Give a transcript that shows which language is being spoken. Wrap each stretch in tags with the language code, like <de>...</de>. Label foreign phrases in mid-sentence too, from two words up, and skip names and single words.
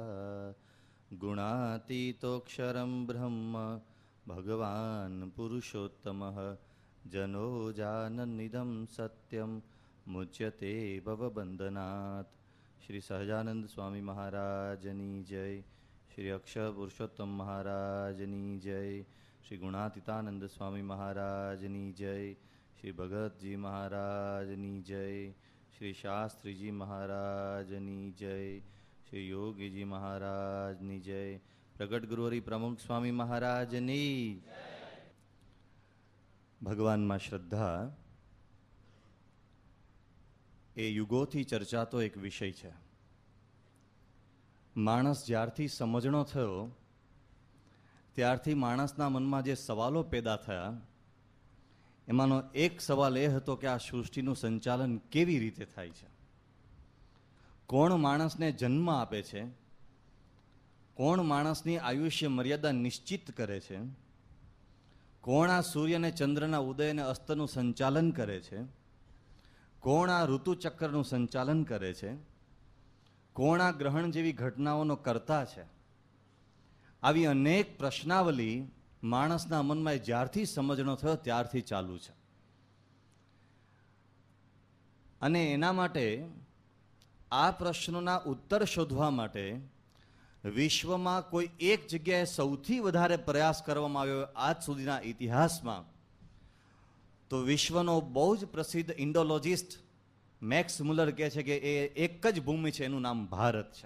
<sa>गुणातीतोऽक्षरं ब्रह्म भगवान् पुरुषोत्तमः जनो जानन्निदं सत्यं मुच्यते भवबन्धनात्।</sa> <gu>શ્રી સહજાનંદ સ્વામી મહારાજની જય, શ્રી અક્ષર પુરુષોત્તમ મહારાજની જય, શ્રી ગુણાતીતાનંદ સ્વામી મહારાજની જય, શ્રી ભગત જી મહારાજની જય, શ્રી શાસ્ત્રી જી મહારાજની જય, શ્રી યોગી જી મહારાજની જય, પ્રગટ ગુરુહરિ પ્રમુખ સ્વામી મહારાજની ભગવાન મેં શ્રદ્ધા એ યુગોથી ચર્ચાતો એક વિષય હૈ। માણસ જ્યારથી સમજણો થયો ત્યારથી માણસના મનમા જે સવાલો પૈદા થયા એમાનો એક સવાલ એ હતો કે આ સૃષ્ટિનું સંચાલન કેવી રીતે થાય છે, કોણ માણસને જન્મ આપે છે, કોણ માણસની આયુષ્ય મર્યાદા નિશ્ચિત કરે છે, કોણ આ સૂર્ય ને ચંદ્રના ઉદય ને અસ્તનુ સંચાલન કરે છે, કોણ આ ઋતુચક્રનું સંચાલન કરે છે, કોણ આ ગ્રહણ જેવી ઘટનાઓનો કરતા છે। આવી અનેક પ્રશ્નાવલી માણસના મનમાં જ્યારથી સમજણો થયો ત્યારથી ચાલુ છે અને એના માટે આ પ્રશ્નોના ઉત્તર શોધવા માટે વિશ્વમાં કોઈ એક જગ્યાએ સૌથી વધારે પ્રયાસ કરવામાં આવ્યો આજ સુધીના ઇતિહાસમાં तो विश्वનો બહુ જ પ્રસિદ્ધ ઇન્ડોલોજિસ્ટ મેક્સ મુલર કહે છે કે એ એક જ ભૂમિ છે, એનું નામ ભારત છે।</gu>